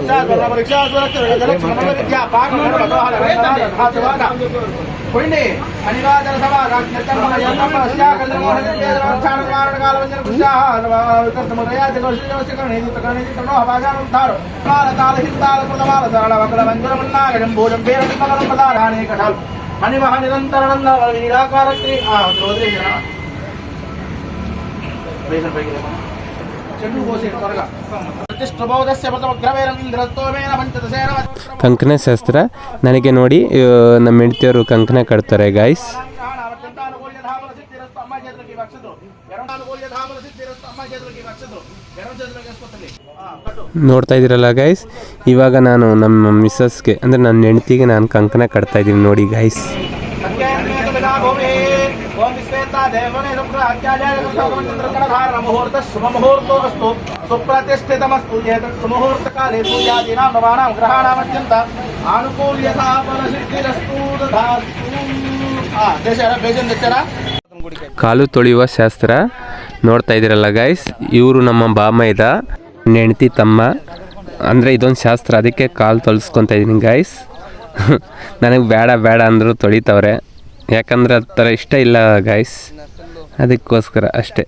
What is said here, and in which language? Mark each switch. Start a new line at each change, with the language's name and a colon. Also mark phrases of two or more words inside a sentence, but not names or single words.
Kannada: పోయింది అనివార్య సభ మణిమహ నిరంతర నిరాకార చెట్టు పోసే త్వరగా ಕಂಕಣ ಶಾಸ್ತ್ರ ನನಗೆ ನೋಡಿ ನಮ್ಮ ಹೆಂಡತಿಯವರು ಕಂಕಣ ಕಟ್ತಾರೆ ಗಾಯ್ಸ್. ನೋಡ್ತಾ ಇದ್ದೀರಲ್ಲ ಗೈಸ್, ಇವಾಗ ನಾನು ನಮ್ಮ ಮಿಸ್ಸಸ್ಗೆ ಅಂದರೆ ನನ್ನ ಹೆಂಡತಿಗೆ ನಾನು ಕಂಕಣ ಕಟ್ತಾ ಇದ್ದೀನಿ ನೋಡಿ ಗೈಸ್.
Sanskrit: సుప్రతిష్ఠితమస్తు సుముహూర్త కాలే సూర్యాదీనాం నవానాం గ్రహాణాం అత్యంత ఆనుకూల్యతా ఫలసిద్ధిరస్తు తెచ్చారా.
Kannada: ಕಾಲು ತೊಳೆಯುವ ಶಾಸ್ತ್ರ ನೋಡ್ತಾ ಇದ್ದೀರಲ್ಲ ಗೈಸ್. ಇವರು ನಮ್ಮ ಬಾಮೈದ ಹೆಂಡತಿ ತಮ್ಮ, ಅಂದರೆ ಇದೊಂದು ಶಾಸ್ತ್ರ, ಅದಕ್ಕೆ ಕಾಲು ತೊಳ್ಸ್ಕೊತಾ ಇದ್ದೀನಿ ಗೈಸ್. ನನಗೆ ಬೇಡ ಅಂದರು ತೊಳಿತವ್ರೆ, ಯಾಕಂದರೆ ಆ ಥರ ಇಷ್ಟ ಇಲ್ಲ ಗೈಸ್, ಅದಕ್ಕೋಸ್ಕರ ಅಷ್ಟೇ.